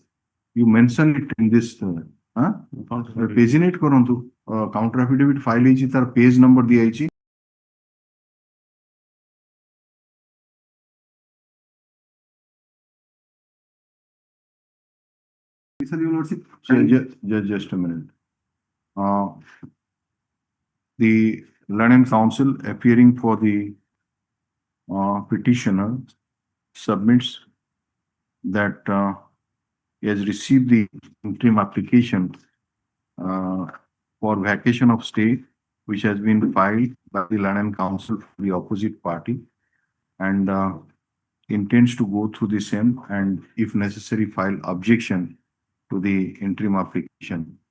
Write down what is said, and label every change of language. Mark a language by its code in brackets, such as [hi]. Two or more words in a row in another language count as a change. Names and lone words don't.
[en] You mention it in this. Page in it କରନ୍ତୁ. Counter affidavit file [or] ହେଇଛି ତାର [en] page number [or] ଦିଆ ହେଇଛି. [en] Sir, your lordship. Just a minute. The learned counsel appearing for the petitioner submits that he has received the interim application for vacation of stay, which has been filed by the learned counsel for the opposite party, and intends to go through the same and, if necessary, file objection to the interim application.